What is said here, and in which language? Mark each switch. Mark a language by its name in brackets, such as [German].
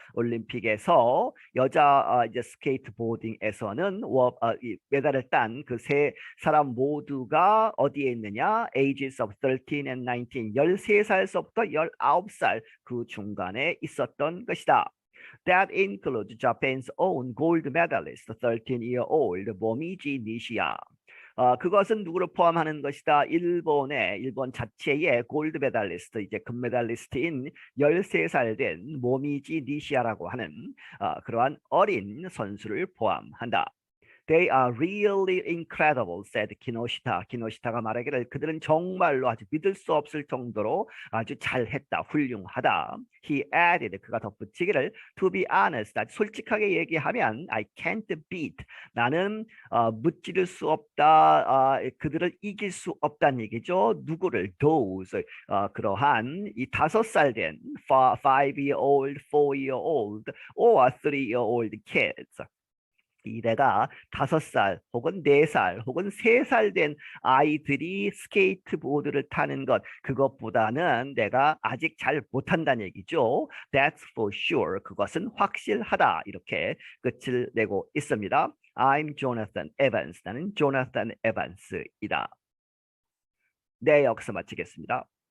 [Korean] 올림픽에서 여자 이제 스케이트보딩에서는 이 메달을 딴 그 세 사람 모두가 어디에 있느냐? [English] ages of 13 and 19, [Korean] 13살서부터 19살 그 중간에 있었던 것이다. [English] That includes Japan's own gold medalist, 13-year-old 모미지 니시야. [Korean] 그것은 누구를 포함하는 것이다. 일본 자체의 골드 메달리스트, 이제 금메달리스트인 13살 된 모미지 니시아라고 하는 그러한 어린 선수를 포함한다. [English] They are really incredible, said 키노시타. [Korean] 키노시타가 말하기를 그들은 정말로 아주 믿을 수 없을 정도로 아주 잘했다, 훌륭하다. [English] He added, [Korean] 그가 덧붙이기를 [English] to be honest, [Korean] 아주 솔직하게 얘기하면 [English] I can't beat, [Korean] 나는 무찌를 수 없다, 그들을 이길 수 없다는 얘기죠. 누구를? [English] Those, [Korean] 그러한 이 5살 된 [English] 5-year-old, 4-year-old, or 3-year-old kids. [Korean] 이 내가 5살 혹은 4살 혹은 3살 된 아이들이 스케이트보드를 타는 것 그것보다는 내가 아직 잘 못한다는 얘기죠. [English] That's for sure. [Korean] 그것은 확실하다. 이렇게 끝을 내고 있습니다. [English] I'm Jonathan Evans. [Korean] 나는 조나탄 에반스이다. 네, 여기서 마치겠습니다.